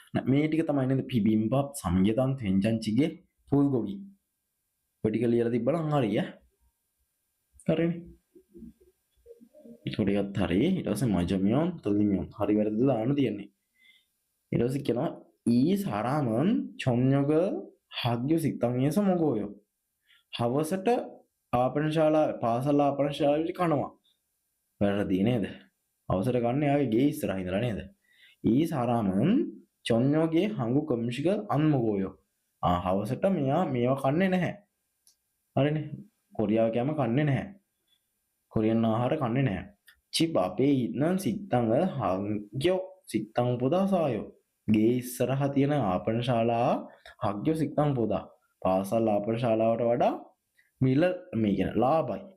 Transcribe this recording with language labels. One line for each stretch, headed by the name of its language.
Sinhala: මේ ටික තමයි නේද පිබිම්බප් සම්යතන් තෙන්ජන්චිගේ පුල්ගොගි. ඔය ටික ලියලා තිබ්බනම් හරි ඈ. හරිනේ. ටිකත් හරි. ඊට පස්සේ මජමියොන් තොලිමියොන් හරි වැරදිද දාන්න තියෙන්නේ. ඊට පස්සේ කියනවා
Korean: ඊ 사람은 저녁을 학교 식당에서 먹어요.
Sinhala: හවසට ආපනශාලා පාසල් ආපනශාලාවේ කනවා. වැරදි නේද? අවසර ගන්න යාගේ ගේ ඉස්සරහ ඉඳලා නේද?
Korean: ඊ 사람은 저녁에 한국 음식을 안 먹어요.
Sinhala: හවසට මෙයා මේවා කන්නේ නැහැ. හරිනේ. කොරියාව කෑම කන්නේ නැහැ. කොරියන් ආහාර කන්නේ නැහැ.
Korean: 집 앞에 있는 식당을 학교 식당보다 싸요.
Sinhala: ගේ ඉස්සරහ තියෙන ආපනශාලා
Korean: 학교 식당보다
Sinhala: පාසල් ආපනශාලාවට වඩා මිල මේ කියන ලාභයි.